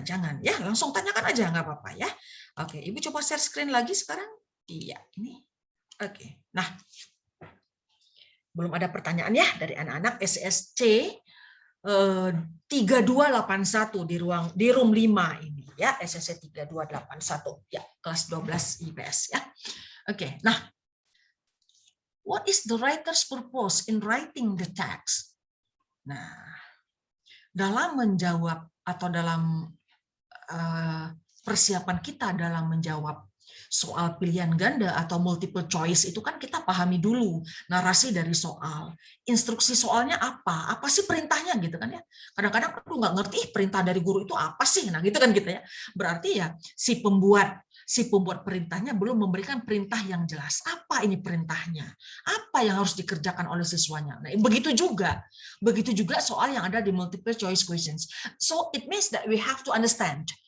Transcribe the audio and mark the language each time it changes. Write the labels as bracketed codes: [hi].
[id] Jangan ya, langsung tanyakan aja nggak apa-apa ya. Oke, Ibu coba share screen lagi sekarang. Iya, ini. Oke. Nah, belum ada pertanyaan ya dari anak-anak SSC 3281 di room 5 ini ya, SSC 3281 ya, kelas 12 IPS ya. [en] Oke, nah, what is the writer's purpose in writing the text? [id] Nah, dalam menjawab atau dalam persiapan kita dalam menjawab soal pilihan ganda atau multiple choice itu kan kita pahami dulu narasi dari soal, instruksi soalnya apa sih perintahnya gitu kan ya. Kadang-kadang aku nggak ngerti perintah dari guru itu apa sih, nah gitu kan gitu ya. Berarti ya si pembuat perintahnya belum memberikan perintah yang jelas. Apa ini perintahnya? Apa yang harus dikerjakan oleh siswanya? Nah, begitu juga soal yang ada di multiple choice questions. [en] So it means that we have to understand.